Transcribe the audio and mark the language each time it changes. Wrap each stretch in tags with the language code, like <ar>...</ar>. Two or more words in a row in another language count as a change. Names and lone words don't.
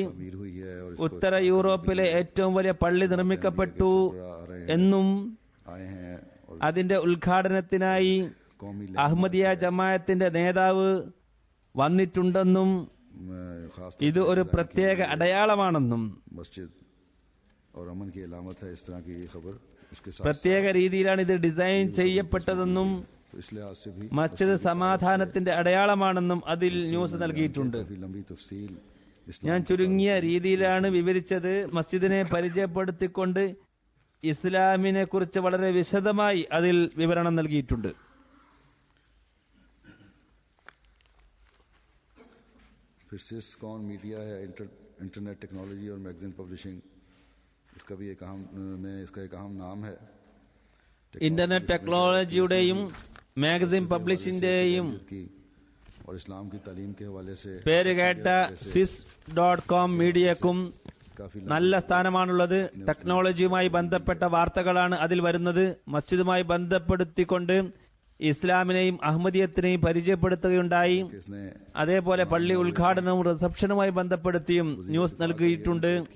<ml>ഉത്തര യൂറോപ്പിലെ ഏറ്റവും വലിയ പള്ളി നിർമ്മിക്കപ്പെട്ടു എന്നും അതിന്റെ ഉദ്ഘാടനത്തിനായി അഹമ്മദിയ ജമാഅത്തിന്റെ നേതാവ് വന്നിട്ടുണ്ടെന്നും ഇത് ഒരു പ്രത്യേക അടയാളമാണെന്നും പ്രത്യേക രീതിയിലാണ് ഇത് ഡിസൈൻ ചെയ്യപ്പെട്ടതെന്നും</ml> <hi>तो इस लिहाज से भी</hi> <ml>മസ്ജിദ് സമാധാനത്തിന്റെ അടയാളമാണെന്നും അതിൽ ന്യൂസ് നൽകിയിട്ടുണ്ട്.</ml> <hi>काफी लंबी तफसील</hi> <ml>ഞാൻ ചുരുങ്ങിയ രീതിയിലാണ് വിവരിച്ചത്. മസ്ജിദിനെ പരിചയപ്പെടുത്തിക്കൊണ്ട് ഇസ്ലാമിനെ കുറിച്ച് വളരെ വിശദമായി അതിൽ വിവരണം നൽകിയിട്ടുണ്ട്.</ml> <hi>फिर सिस्कॉन मीडिया है,</hi> <en>internet technology</en> <hi>और</hi> <en>magazine publishing,</en> <hi>इसका भी एक अहम नाम है.</hi> <ml>ഇന്റർനെറ്റ് ടെക്നോളജിയുടെയും മാഗസിൻ പബ്ലിഷിന്റെയും</ml> <hi>और इस्लाम की तालीम के हवाले से</hi> <ml>പേരുകേട്ട sis.com മീഡിയക്കും നല്ല സ്ഥാനമാണുള്ളത്. ടെക്നോളജിയുമായി ബന്ധപ്പെട്ട വാർത്തകളാണ് അതിൽ വരുന്നത്. മസ്ജിദുമായി ബന്ധപ്പെടുത്തിക്കൊണ്ട് ഇസ്ലാമിനെയും അഹമ്മദിയത്തിനെയും പരിചയപ്പെടുത്തുകയുണ്ടായി. അതേപോലെ പള്ളി ഉദ്ഘാടനവും റിസപ്ഷനുമായി ബന്ധപ്പെടുത്തിയും ന്യൂസ് നൽകിയിട്ടുണ്ട്.</ml>